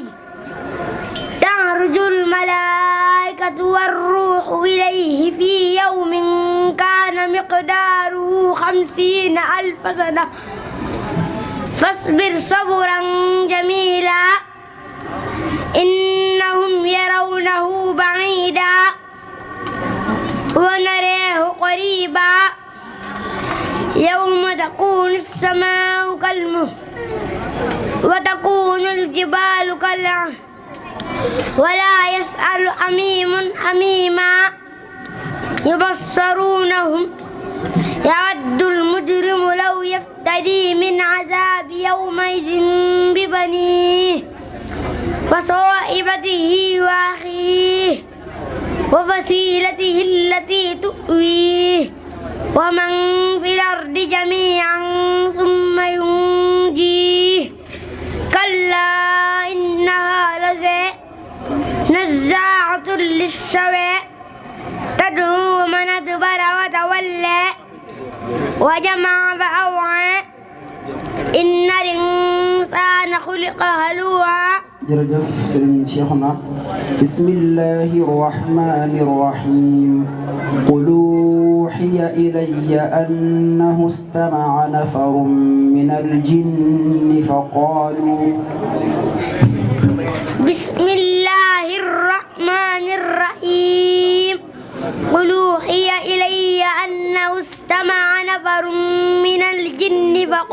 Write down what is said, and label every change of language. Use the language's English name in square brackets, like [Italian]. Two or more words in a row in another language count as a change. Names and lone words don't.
[Arabic] تعرج الملائكة والروح إليه في يوم كان مقداره 50 ألف سنة فاصبر صبرا جميلا إنهم يرونه بعيدا و ونراه قريبا يوم تكون السماء كالمهل وتكون الجبال كالعهن ولا يسأل حميم حميما يبصرونهم يود المجرم لو يفتدي من عذاب يومئذ ببنيه وصاحبته وأخيه وفصيلته التي تؤويه ومن في الأرض جميعا ثم ينجيه كلا إنها لظى نزاعة للشوى تدعو من أدبر وتولى وجمع فأوعى إن الإنسان خلق هلوعا. [Wolof] jërëjëf Serigne Cheikhouna. [Arabic] بسم الله الرحمن الرحيم. qul أوحي إلي أنه استمع نفر من الجن فقالوا بسم الله الرحمن الرحيم قل أوحي إلي أنه استمع نفر من الجن